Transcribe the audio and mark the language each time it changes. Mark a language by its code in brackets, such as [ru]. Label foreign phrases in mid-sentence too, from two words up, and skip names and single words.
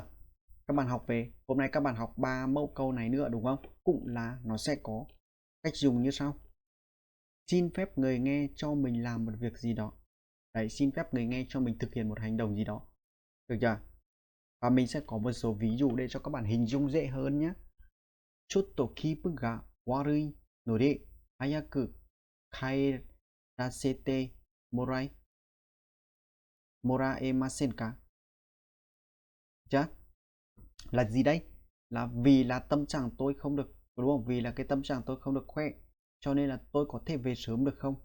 [vi] Các bạn học về, hôm nay các bạn học 3 mẫu câu này nữa đúng không? Cũng là nó sẽ có cách dùng như sau. Xin phép người nghe cho mình làm một việc gì đó. Đấy, xin phép người nghe cho mình thực hiện một hành động gì đó. Được chưa? Và mình sẽ có một số ví dụ để cho các bạn hình dung dễ hơn nhé. [ja] ちょっと気分が悪いので早く帰らせてもらえませんか? [vi] Chưa? Là gì đấy? Là vì là tâm trạng tôi không được, đúng không? Vì là cái tâm trạng tôi không được khỏe, cho nên là tôi có thể về sớm được không?